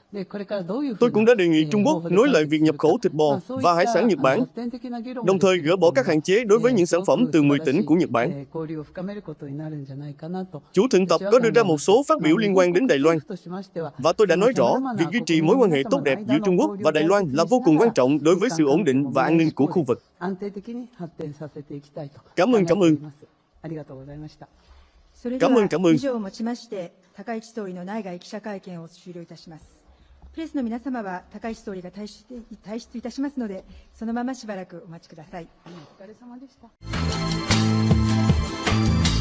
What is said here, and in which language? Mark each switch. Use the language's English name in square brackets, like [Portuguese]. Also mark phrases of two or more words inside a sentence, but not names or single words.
[Vietnamese] Tôi cũng đã đề nghị Trung Quốc nối lại việc nhập khẩu thịt bò và hải sản Nhật Bản, đồng thời gỡ bỏ các hạn chế đối với những sản phẩm từ 10 tỉnh của Nhật Bản. Chủ thượng tập có đưa ra một số phát biểu liên quan đến Đài Loan, và tôi đã nói rõ việc duy trì mối quan hệ tốt đẹp giữa Trung Quốc và Đài Loan là vô cùng quan trọng đối với sự ổn định và an ninh của khu vực. Cảm ơn. [Japanese] それでは以上をもちまして高市総理の内外記者会見を終了いたします。プレスの皆様は高市総理が退出いたしますので、そのまましばらくお待ちください。お疲れ様でした。